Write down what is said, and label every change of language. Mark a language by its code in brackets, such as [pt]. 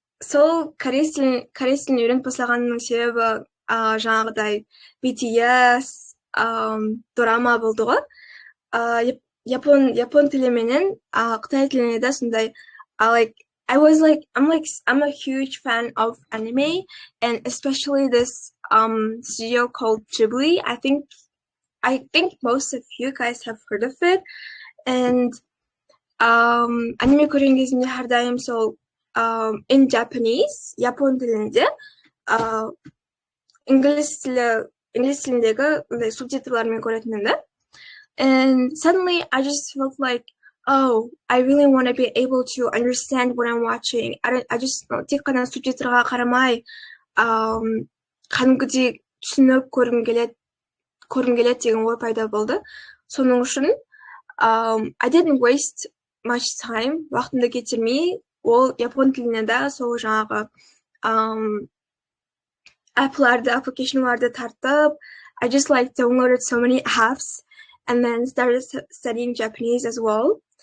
[kk] Сол корей тілін үйреніп бастағанның себебі жаңағыдай BTS, дорама болды ғой. Япон тілі менен Қытай тіліне де сондай [en] I'm a huge fan of anime, and especially this studio called Ghibli. I think most of you guys have heard of it. [kk] And аниме көрген кезімде әрдайым сол [en] in Japanese, [kk] Япон тілінде инглис тіліндегі субтитрлармен көретінмін да. [en] And suddenly I just felt like, oh, I really want to be able to understand what I'm watching. I just [kk] тек қана субтитрға қарамай кәдімгідей түсініп көргім келеді деген ой пайда болды. Соның үшін [en] I didn't waste much time, [kk] уақытымды кетірмей, ол япон тіліне де сол жаңағы application'ларды тартып, [en] I just like downloaded so many apps and then started studying Japanese as well.